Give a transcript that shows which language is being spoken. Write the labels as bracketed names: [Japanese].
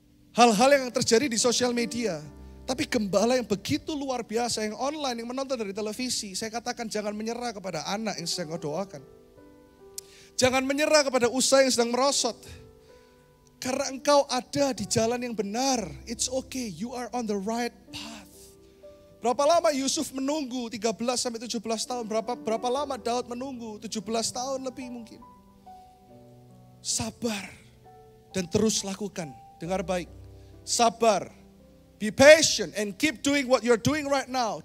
[Indonesian] Hal-hal yang terjadi di sosial media. Tapi gembala yang begitu luar biasa, yang online, yang menonton dari televisi. Saya katakan jangan menyerah kepada anak yang sedang kau doakan. Jangan menyerah kepada usaha yang sedang merosot. Karena engkau ada di jalan yang benar. [English] It's okay, you are on the right path. [Indonesian] Berapa lama Yusuf menunggu? 13 sampai 17 tahun. Berapa lama Daud menunggu? 17 tahun lebih mungkin. Sabar dan terus lakukan. Dengar baik. Sabar. [English] Be patient and keep doing what you're doing right now.